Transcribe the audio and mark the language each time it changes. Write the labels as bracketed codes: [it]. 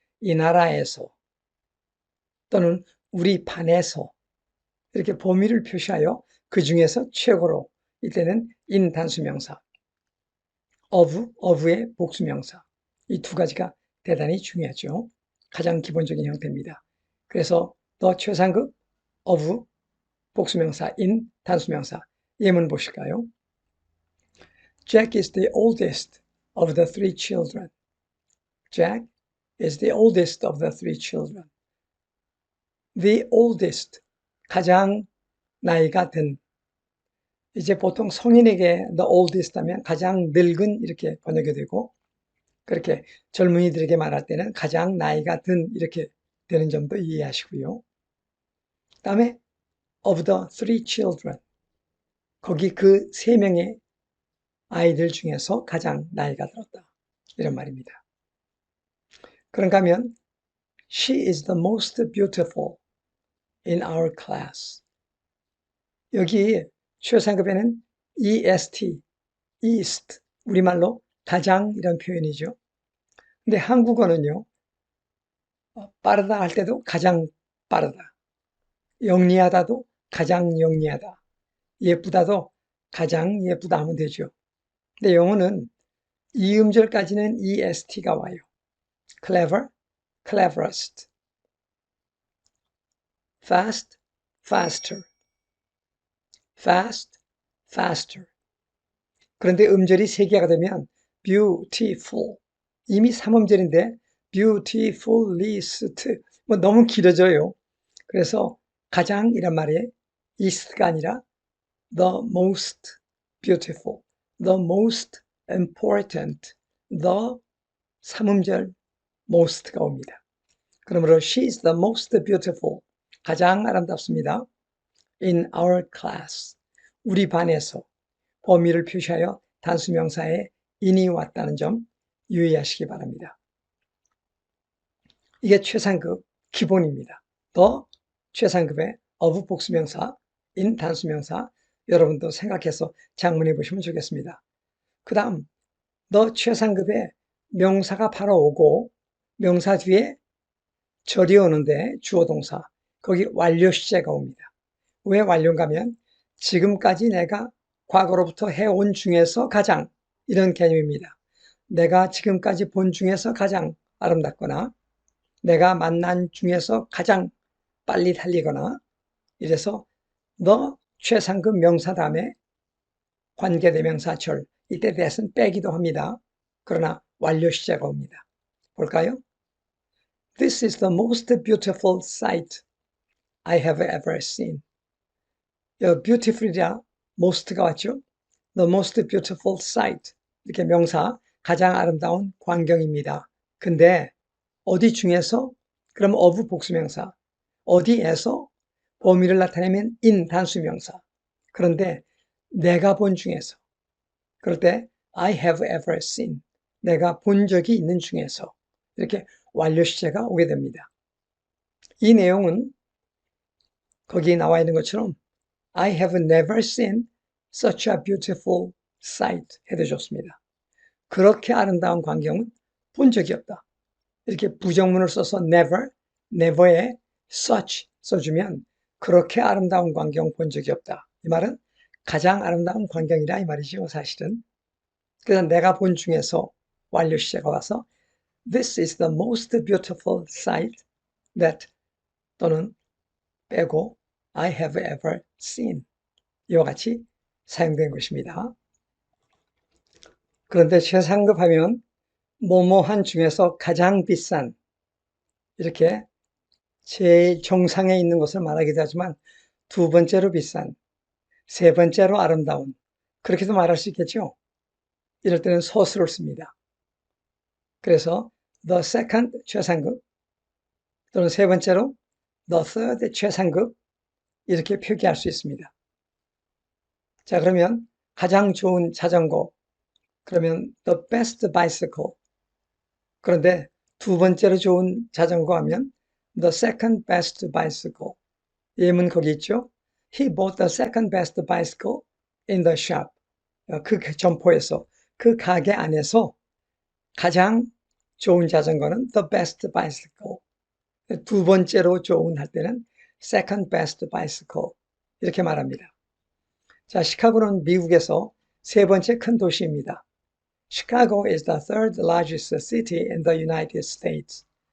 [ko] 이 나라에서 또는 우리 반에서 이렇게 범위를 표시하여 그 중에서 최고로 이때는 in 단수명사, of의 복수명사 이 두 가지가 대단히 중요하죠. 가장 기본적인 형태입니다. 그래서 더 최상급 of 복수명사 in 단수명사 예문 보실까요? [en] Jack is the oldest of the three children. Jack is the oldest of the three children. The oldest [ko] 가장 나이가 든 이제 보통 성인에게 [en] the oldest [ko] 하면 가장 늙은 이렇게 번역이 되고 그렇게 젊은이들에게 말할 때는 가장 나이가 든 이렇게 되는 점도 이해하시고요. 그 다음에 [en] of the three children [ko] 거기 그 세 명의 아이들 중에서 가장 나이가 들었다 이런 말입니다. 그런가 하면 [en] She is the most beautiful in our class. [ko] 여기 최상급에는 EST, East, 우리말로 가장 이런 표현이죠. 근데 한국어는요, 빠르다 할 때도 가장 빠르다. 영리하다도 가장 영리하다. 예쁘다도 가장 예쁘다 하면 되죠. 근데 영어는 이 음절까지는 EST가 와요. [en] clever, cleverest. fast, faster. fast, faster. [ko] 그런데 음절이 세 개가 되면 beautiful. 이미 3음절인데 beautifulest. 뭐 너무 길어져요. 그래서 가장이란 말이 ist가 아니라 [en] the most beautiful, the most important, [ko] the 3음절 most가 옵니다. [en] 그러므로 she is the most beautiful, [ko] 가장 아름답습니다. [en] in our class, [ko] 우리 반에서 범위를 표시하여 단수명사에 in이 왔다는 점 유의하시기 바랍니다. 이게 최상급 기본입니다. 더 최상급의 of 복수명사, in 단수명사 여러분도 생각해서 작문해 보시면 좋겠습니다. 그 다음 더 최상급의 명사가 바로 오고 명사 뒤에 절이 오는데 주어동사 거기 완료 시제가 옵니다. 왜 완료인가 하면 지금까지 내가 과거로부터 해온 중에서 가장 이런 개념입니다. 내가 지금까지 본 중에서 가장 아름답거나 내가 만난 중에서 가장 빨리 달리거나 이래서 너 최상급 명사 다음에 관계대명사 절 이때 대해서는 빼기도 합니다. 그러나 완료 시제가 옵니다. 볼까요? [en] This is the most beautiful sight I have ever seen. [ko] beautiful이라 most가 왔죠? [en] The most beautiful sight [ko] 이렇게 명사 가장 아름다운 광경입니다. 근데 어디 중에서 그럼 of 복수명사 어디에서 범위를 나타내면 in 단수명사 그런데 내가 본 중에서 그럴 때 [en] I have ever seen [ko] 내가 본 적이 있는 중에서 이렇게 완료 시제가 오게 됩니다. 이 내용은 거기에 나와 있는 것처럼 [en] I have never seen such a beautiful sight [ko] 해도 좋습니다. 그렇게 아름다운 광경은 본 적이 없다. 이렇게 부정문을 써서 never, never에 such 써주면 그렇게 아름다운 광경 본 적이 없다. 이 말은 가장 아름다운 광경이라 이 말이죠, 사실은. 그래서 내가 본 중에서 완료 시제가 와서 [en] This is the most beautiful sight that [ko] 또는 빼고 [en] I have ever seen. [ko] 이와 같이 사용된 것입니다. 그런데 최상급 하면 뭐뭐한 중에서 가장 비싼 이렇게 제일 정상에 있는 것을 말하기도 하지만 두 번째로 비싼, 세 번째로 아름다운 그렇게도 말할 수 있겠죠. 이럴 때는 소수를 씁니다. 그래서 [en] the second [ko] 최상급 또는 세 번째로 [en] the third [ko] 최상급 이렇게 표기할 수 있습니다. 자, 그러면 가장 좋은 자전거 그러면 [en] the best bicycle. [ko] 그런데 두 번째로 좋은 자전거 하면 [en] the second best bicycle. [ko] 예문 거기 있죠. [en] He bought the second best bicycle in the shop. [ko] 그 점포에서 그 가게 안에서 가장 좋은 자전거는 [en] the best bicycle. [ko] 두 번째로 좋은 할 때는 [en] second best bicycle. [ko] 이렇게 말합니다. 자, 시카고는 미국에서 세 번째 큰 도시입니다. [en] Chicago is the third largest city in the United States.